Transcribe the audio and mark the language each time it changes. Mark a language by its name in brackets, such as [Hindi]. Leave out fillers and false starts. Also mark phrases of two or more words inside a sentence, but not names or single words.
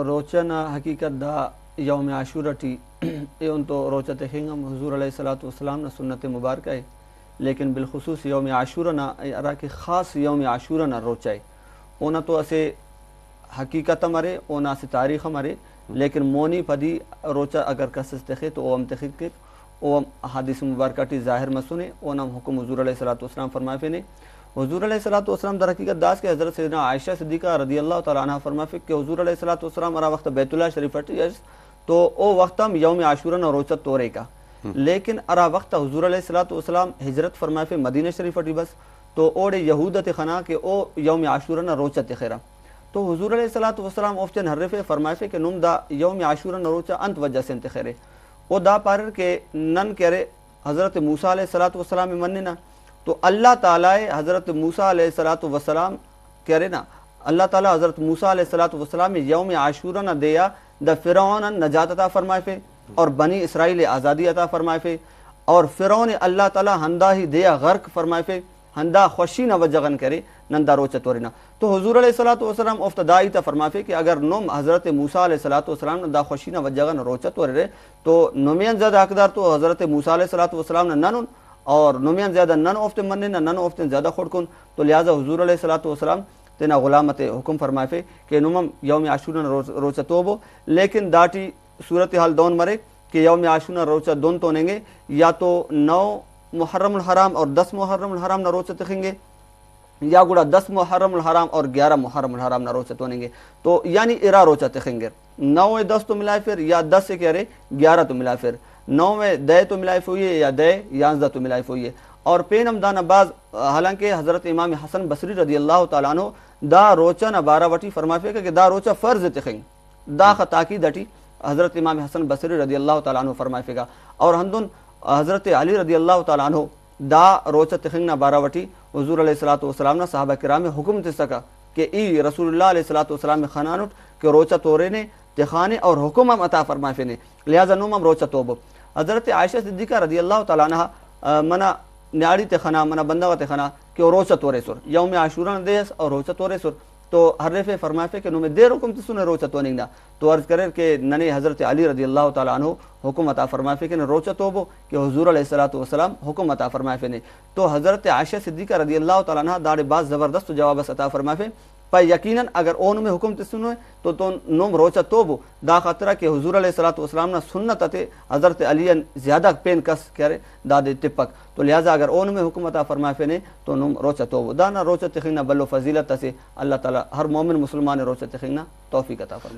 [Brahui] روچنا حقیقت دا یوم عاشورہ ٹی اون تو روچت خنگم حضور علیہ الصلوۃ والسلام نے سنت مبارکہ ہے، لیکن بالخصوص یوم عاشورہ نا ارا کہ خاص یوم عاشورہ نا روچائے اونا تو اسے حقیقت مرے اونا سے تاریخ مرے، لیکن مونی پدی روچا اگر کسس تخے تو اوم تخیق کے او حدیث مبارکہ ٹی ظاہر مسنے اونم حکم حضور علیہ الصلوۃ والسلام فرمائے فینے حضور علیہ الصلوۃ والسلام در حقیقت داس کے حضرت سیدنا عائشہ صدیقہ رضی اللہ تعالی عنہ فرمائے کہ حضور علیہ الصلوۃ والسلام ارا وقت بیت اللہ شریف ٹی تو او وقتم یوم عاشورہ نہ روچت تورے کا، لیکن ارا وقت حضور علیہ الصلوۃ والسلام ہجرت فرمائے مدینہ شریف ٹی بس تو اوڑے یہودت خنا کہ او یوم عاشورہ نہ روچت خیرہ تو حضور علیہ الصلوۃ والسلام اوفچن حرف فرمائے کہ نم دا یوم عاشورہ نہ روچا انت وجہ سے انت خیرے او دا پارر کے نن کرے حضرت موسیٰ علیہ الصلوۃ والسلام مننا تو اللہ تعالی حضرت موسیٰ علیہ الصلوۃ والسلام کرے نا اللہ تعالی حضرت موسیٰ علیہ الصلوۃ والسلام یوم عاشورہ نہ دیا دا فرعون نجات عطا فرمائے فے اور بنی اسرائیل آزادی عطا فرمائے فے اور فرعون اللہ تعالی ہندا ہی دیا غرق فرمائے فے ہندا خوشی نہ وجغن کرے نندا روچت ورنا تو حضور علیہ الصلوۃ والسلام افتدائی تا فرمائے فے کہ اگر نم حضرت موسیٰ علیہ الصلوۃ والسلام دا خوشی نہ وجغن روچت ورے تو نمین زیادہ حقدار تو حضرت موسیٰ علیہ الصلوۃ والسلام نہ نن اور نمین زیادہ نن افت منن نن افت زیادہ خود کن تو لہذا حضور علیہ الصلوۃ والسلام تینا غلامت حکم فرمائے فے کہ نمم یوم عاشورہ روچتو بو، لیکن داٹی صورتحال دون مرے کہ یوم عاشورہ روچہ دون تو نیں گے [Urdu] یا تو 9 محرم الحرام اور 10 محرم الحرام نہ روچت رکھیں گے [Brahui] یا گوڑا 10 محرم الحرام اور 11 محرم الحرام نہ روچت ہونے گے تو یعنی ارا روچت رکھیں گے [Urdu] 9 میں 10 تو ملائے پھر یا 10 سے کہہ رہے 11 تو ملائے پھر 9 میں 10 تو ملائے ہوئی ہے یا 10 11 تو ملائے ہوئی ہے [Brahui] اور پینم دانا باز حالانکہ حضرت امام حسن بصری رضی اللہ تعالیٰ عنہ دا روچا نہ بارہ وٹی فرمائے کہ دا روچا فرض تخیں دا خطاکی دٹی حضرت امام حسن بصری رضی اللہ تعالیٰ عنہ فرمائے گا اور ہندن حضرت علی رضی اللہ تعالیٰ عنہ دا روچا تخیں نہ بارہ وٹی حضور علیہ الصلوۃ والسلام نے صحابہ کرام میں حکم تے سکا کہ ای رسول اللہ علیہ الصلوۃ والسلام میں خنانٹ کہ روچا تورے نے تخانے اور حکم ہم عطا فرمائے نے لہذا نوم ہم روچا توبو حضرت عائشہ صدیقہ رضی اللہ تعالیٰ عنہ منا نیاڑی تخنا منا بندہ تخنا کہ روچا تورے سر یوم عاشورہ دیس اور روچا تورے سر تو حرف فرمائے کہ نوم دیر حکم تسنے روچا تو نہیں تو عرض کرے کہ ننے حضرت علی رضی اللہ تعالیٰ عنہ حکم عطا فرمائے کہ روچا توبو کہ حضور علیہ الصلوۃ والسلام حکم عطا فرمائے نے تو حضرت عائشہ صدیقہ رضی اللہ تعالیٰ عنہ داڑے باز زبردست جواب عطا فرمائے پر یقیناً اگر اون میں حکم تسنو تو نوم روچا توبو دا خاطرہ کہ حضور علیہ الصلوۃ والسلام نے سنت تے حضرت علی زیادہ پین کس کرے دادے ٹپک تو لہذا اگر اون میں حکم عطا فرمائے نے تو نوم روچا توبو دانا روچا تخینا بلو فضیلت سے اللہ تعالی ہر مومن مسلمان روچا تخینا توفیق عطا فرمائے